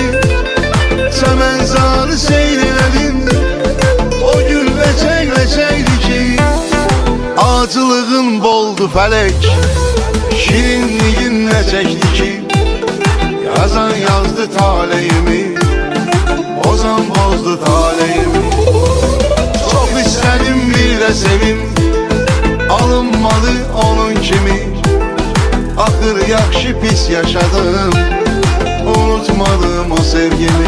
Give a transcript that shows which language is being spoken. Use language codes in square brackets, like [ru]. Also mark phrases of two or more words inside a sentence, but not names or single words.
[az] Çəmənzarı seyr elədim, o gül ləçək-ləçəkdir ki. Acılığın boldu fələk, şirinliyin ləçəkdir ki. Yazan yazdı taleyimi, Ozan bozdu taleyimi. [tr] Çok istedim bir de sevim, alınmadı onun kimi. Ahır yakşı pis yaşadım, unutmadım o sevgimi.